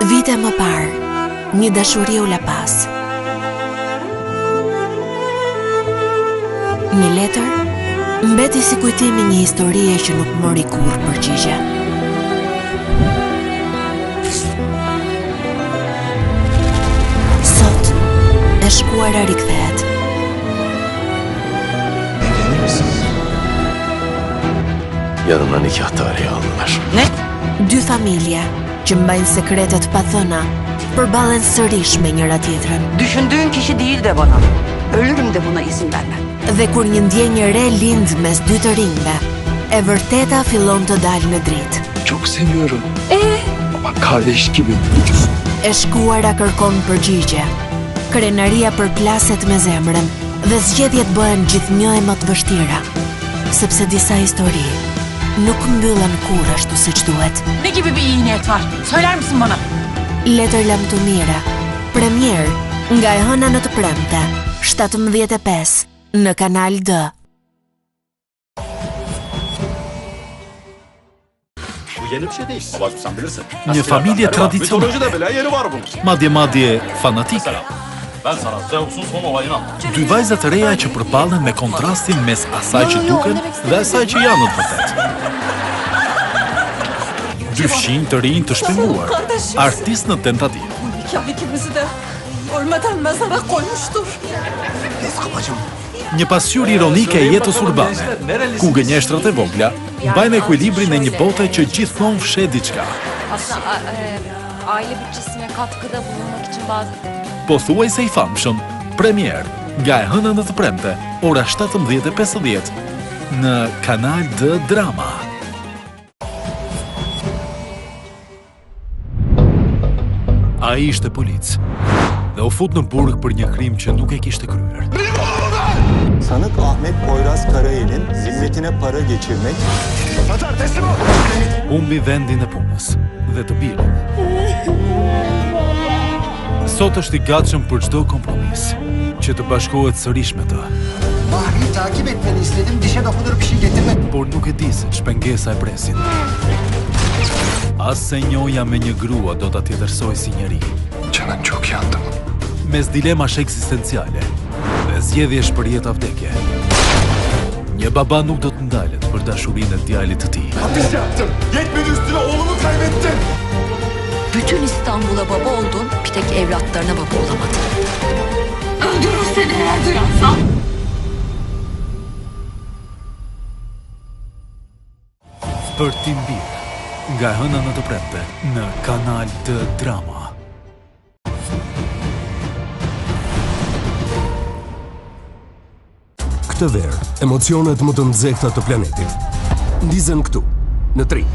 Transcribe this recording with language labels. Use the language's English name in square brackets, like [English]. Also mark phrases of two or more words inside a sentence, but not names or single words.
[Albanian] vite më parë, një dashuri u la pas. Një letër mbeti si kujtimi një historie që nuk mori kurrë përgjigje. Sot e shkuara rikthehet. [Turkish] Yarın nikah tarihi alınır. Ne? [Albanian] Dy familje që mbajnë sekretet pa thëna, përballen sërish me njëra tjetrën. [Turkish] Düşündüğün kişi değil de bana. Ölürüm de buna izin vermem. [Albanian] Dhe kur një ndjenjë re lind mes dy të rinjve, e vërteta fillon të dalë në dritë. [Turkish] Çok seviyorum. Ama kardeş gibi. [Albanian] E shkuara kërkon përgjigje. Krenaria përplaset me zemrën dhe zgjedhjet bëhen gjithnjë e më të vështira, sepse disa histori nuk mbyllen kurrë ashtu siç duhet. [Turkish] Ne gibi bir iyi niyet var? Söyler misin bana? [Albanian] Letër lam të mira. Premier nga e hëna në të premte, 17:05 në Kanal D. [Turkish] Bu yeni bir şey değil. Sen bilirsin. [Albanian] Një familje tradicionale, [Turkish] Mitolojide bile yeri var bunun. [Albanian] madje fanatike. [Turkish] Ben sana Zeus'un son olayını anlatacağım. [Albanian] Dy vajza të reja që përballen me kontrastin mes asaj që duken dhe asaj që janë në të vërtetë. Dy fshinj të rinj të shpenguar, artistë në tentativë. [Turkish] Nikah ikimizi de ölmeden mezara koymuştur. [Albanian] Një pasqyrë ironike e jetës urbane, ku gënjeshtrat e vogla mbajnë ekuilibrin e një bote që gjithmonë fshet diçka. [Turkish] Aslında aile bütçesine katkıda bulunmak için bazı... [Albanian] Pothuajse i famshëm, premier nga e hëna në të premte, ora 17:50 në Kanal D Drama. Ai ishte polic dhe u fut në burg për një krim që nuk e kishte kryer. [Turkish] Sanık Ahmet Poyraz Karayel'in zimmetine para geçirmek, [Albanian] Humbi vendin e punës dhe të birën. Sot është i gatshëm për çdo kompromis që të bashkohet sërish me të. [Turkish] Mahri'yi takip etmeni istedim, dişe dokunur bir şey getirme. [Albanian] Por nuk e di se ç'pengesa e presin. As se njoja me një grua do ta tjetërsoj si njeri. [Turkish] Canım çok yandım. [Albanian] Mes dilemash ekzistenciale dhe zgjedhjesh për jetë vdekje. Një baba nuk do të ndalet për dashurinë e djalit të tij. [Turkish] Hapis yaptım. Yetmedi üstüne oğlumu kaybettim. Bütün İstanbul'a baba oldun, bir tek evlatlarına baba olamadın. Öldürür seni eğer duyarsam. [Albanian] Për tim bir, nga hëna në të premte, në Kanal D Drama. Këtë verë, emocionet më të nxehta të planetit ndizen këtu, në Tring.